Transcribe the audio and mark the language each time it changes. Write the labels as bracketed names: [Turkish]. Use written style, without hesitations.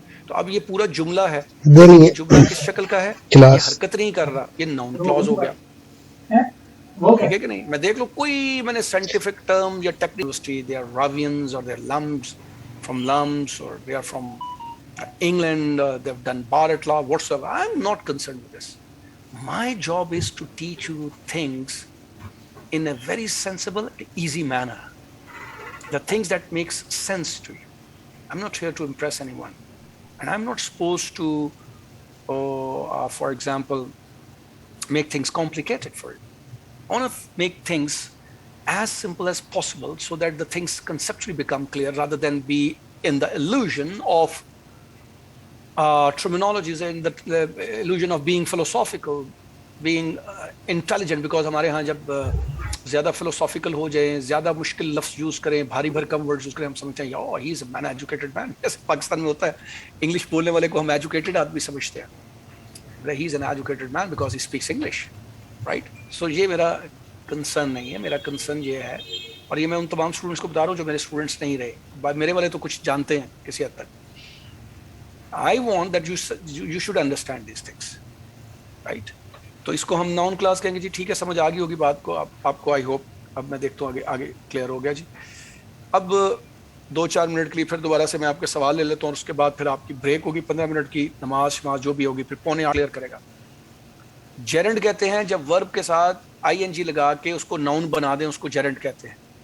[Urdu] تو اب یہ پورا جملہ ہے, یہ جملہ کس شکل کا ہے؟ یہ حرکت نہیں کر رہا, یہ ناؤن کلاس ہو گیا. ٹھیک ہے کہ نہیں؟ میں دیکھ لو کوئی میں نے [English] Scientific term یا technical, they are Ravians اور they are LUMS from LUMS, اور they are from England, they've done bar at law, whatsoever. I'm not concerned with this. My job is to teach you things in a very sensible, easy manner. The things that makes sense to you. I'm not here to impress anyone. And I'm not supposed to, for example, make things complicated for you. I want to make things as simple as possible so that the things conceptually become clear rather than be in the illusion of terminologies, and the illusion of being philosophical, being intelligent. Because [Urdu] ہمارے ہاں جب زیادہ philosophical ہو جائیں, زیادہ مشکل لفظ use کریں, بھاری بھرکم ورڈز یوز کریں, ہم سمجھتے ہیں [English] oh he is a man, educated man. [Urdu] جیسے پاکستان میں ہوتا ہے, انگلش بولنے والے کو ہم ایجوکیٹڈ آدمی سمجھتے ہیں. [English] he is an educated man because he speaks English, right? [Urdu] So یہ میرا کنسرن نہیں ہے. میرا کنسرن یہ ہے, اور یہ میں ان تمام اسٹوڈنٹس کو بتا رہا ہوں جو میرے اسٹوڈنٹس نہیں رہے, میرے والے تو کچھ جانتے ہیں کسی حد تک. [English] I want that you should understand these things, right? [Urdu] تو اس کو ہم ناؤن کلاس کہیں گے جی. ٹھیک ہے, سمجھ آ گئی ہوگی بات کو آپ کو, [English] I hope. [Urdu] اب میں دیکھتا ہوں آگے کلیئر ہو گیا جی. اب 2-4 منٹ کے لیے پھر دوبارہ سے میں آپ کے سوال لے لیتا ہوں, اور اس کے بعد پھر آپ کی بریک ہوگی 15 منٹ کی, نماز جو بھی ہوگی, پھر 7:45 کلیئر کرے گا. جیرنڈ کہتے ہیں جب ورب کے ساتھ ING لگا کے اس کو ناؤن بنا دیں, اس کو جیرنڈ کہتے ہیں.